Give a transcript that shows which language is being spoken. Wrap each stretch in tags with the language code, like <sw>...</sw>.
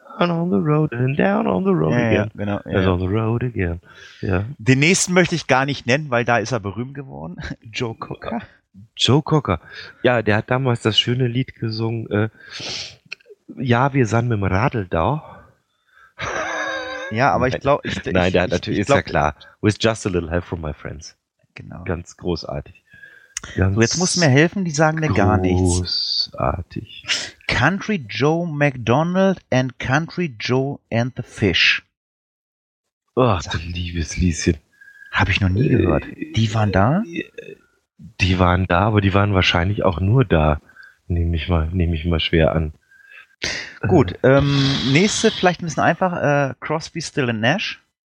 <en>And on the road and down on the road again.</en> <de>Genau.</de> <en>On the road again. Yeah.</en> <de>Den nächsten möchte ich gar nicht nennen, weil da ist er berühmt geworden. Joe Cocker. Joe Cocker. Ja, der hat damals das schöne Lied gesungen. Wir sind mit dem Radl da. Ja, aber ich glaube. Nein, der hat natürlich, ist ja klar.</de> <en>With just a little help from my friends.</en> <de>Genau. Ganz großartig. So, jetzt musst du mir helfen, die sagen mir gar nichts. Großartig. Country Joe McDonald and Country Joe and the Fish. Ach, du liebes Lieschen. Habe ich noch nie gehört. Die waren da? Die waren da, aber die waren wahrscheinlich auch nur da. Nehme ich mal schwer an. Gut, nächste vielleicht ein bisschen einfach. Crosby, Still and Nash.</de>